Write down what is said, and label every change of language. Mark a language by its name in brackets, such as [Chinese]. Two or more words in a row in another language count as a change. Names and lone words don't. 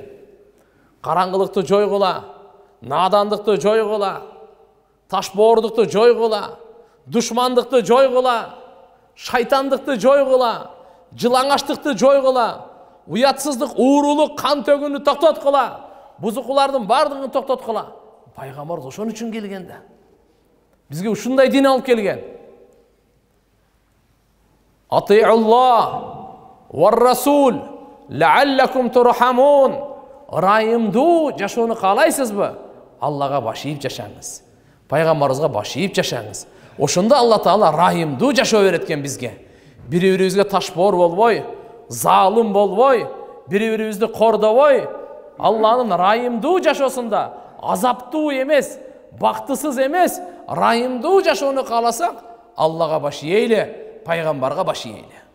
[Kyrgyz] Караңгылыкты жойгула, надандыкты жойгула, ташбоордукту жойгула, душмандыкты жойгула, шайтандыкты жойгула, жылаңачтыкты жойгула, уятсыздык, уурулук, кан төгүүнү токтоткула, бузукулардын бардыгын токтоткула. Пайгамбар ошон үчүн келген да. Бизге ушундай дин алып келген. [Arabic] أطيعوا الله والرسول لعلكم ترحمون. [Kyrgyz] Ырайымдуу жашоону каалайсызбы? Аллага баш ийип жашаңыз. Пайгамбарыбызга баш ийип жашаңыз. Ошондо Алла Таала райымдуу жашоо берет экен бизге. Бири-бирибизге ташбоор болбой, залым болбой, бири-бирибизди кордобой, Алланын райымдуу жашоосунда азаптуу эмес, бактысыз эмес, райымдуу жашоону кааласак, Аллага баш ийели, пайгамбарга баш ийели.